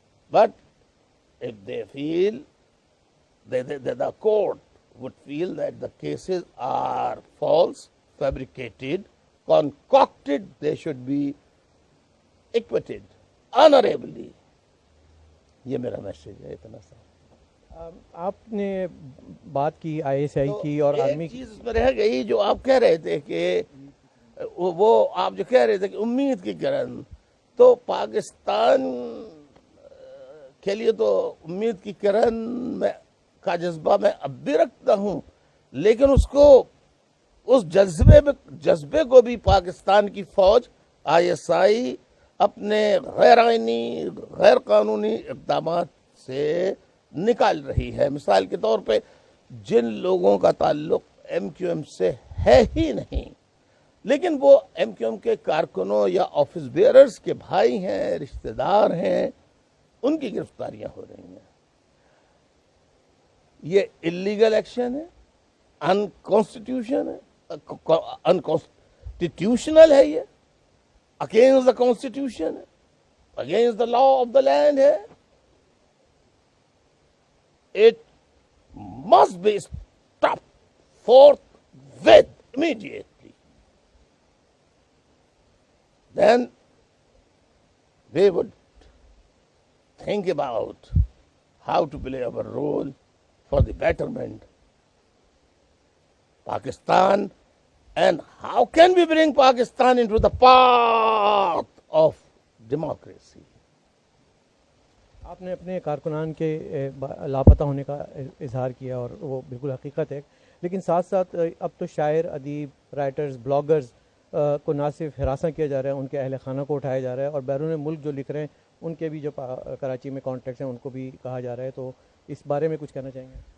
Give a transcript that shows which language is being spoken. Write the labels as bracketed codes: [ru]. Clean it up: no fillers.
[en] But if they feel, the court would feel that the cases are false, fabricated, concocted, they should be acquitted honorably. [ur] یہ میرا message ہے, اتنا سا. آپ نے بات کی آئی ایس آئی کی اور آرمی کی. چیز اس میں رہ گئی جو آپ کہہ رہے تھے کہ وہ آپ جو کہہ رہے تھے کہ امید کی کرن, تو پاکستان کے لیے تو امید کی کرن میں کا جذبہ میں اب بھی رکھتا ہوں, لیکن اس جذبے کو بھی پاکستان کی فوج, آئی ایس آئی, اپنے غیر آئینی, غیر قانونی اقدامات سے نکال رہی ہے. مثال کے طور پہ جن لوگوں کا تعلق ایم کیو ایم سے ہے ہی نہیں, لیکن وہ ایم کیو ایم کے کارکنوں یا آفس بیئررز کے بھائی ہیں, رشتہ دار ہیں, ان کی گرفتاریاں ہو رہی ہیں. یہ اللیگل ایکشن ہے, انکانسٹیٹیوشنل ہے, یہ [en] against the constitution, against the law of the land ہے. It must be stopped forthwith, immediately. Then we would think about how to play our role for the betterment Pakistan, and how can we bring Pakistan into the path of democracy. [ur] آپ نے اپنے کارکنان کے لاپتہ ہونے کا اظہار کیا اور وہ بالکل حقیقت ہے, لیکن ساتھ ساتھ اب تو شاعر, ادیب, رائٹرز, بلاگرز کو نہ صرف ہراساں کیا جا رہا ہے, ان کے اہل خانہ کو اٹھایا جا رہا ہے, اور بیرون ملک جو لکھ رہے ہیں ان کے بھی جو کراچی میں کانٹیکٹس ہیں ان کو بھی کہا جا رہا ہے، تو اس بارے میں کچھ کہنا چاہیں گے؟